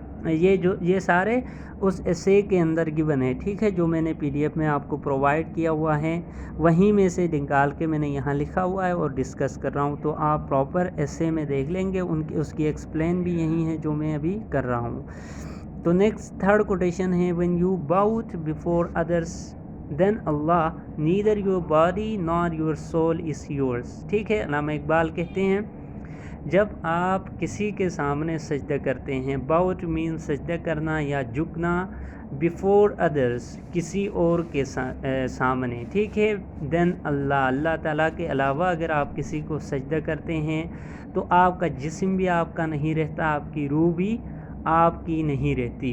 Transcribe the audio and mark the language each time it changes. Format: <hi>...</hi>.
<ur>یہ سارے اس ایسے کے اندر گیون ہے. ٹھیک ہے، جو میں نے PDF میں آپ کو پرووائڈ کیا ہوا ہے، وہیں میں سے نکال کے میں نے یہاں لکھا ہوا ہے اور ڈسکس کر رہا ہوں. تو آپ پراپر ایسے میں دیکھ لیں گے، اس کی ایکسپلین بھی یہی ہے جو میں ابھی کر رہا ہوں.</ur> <en>تو next third quotation ہے، when you bow before others then Allah neither your body nor your soul is yours.</en> <ur>ٹھیک ہے، علامہ اقبال کہتے ہیں جب آپ کسی کے سامنے سجدہ کرتے ہیں، باؤٹ مین سجدہ کرنا یا جھکنا، بیفور ادرس کسی اور کے سامنے. ٹھیک ہے، دین اللہ تعالیٰ کے علاوہ اگر آپ کسی کو سجدہ کرتے ہیں تو آپ کا جسم بھی آپ کا نہیں رہتا، آپ کی روح بھی آپ کی نہیں رہتی.</ur>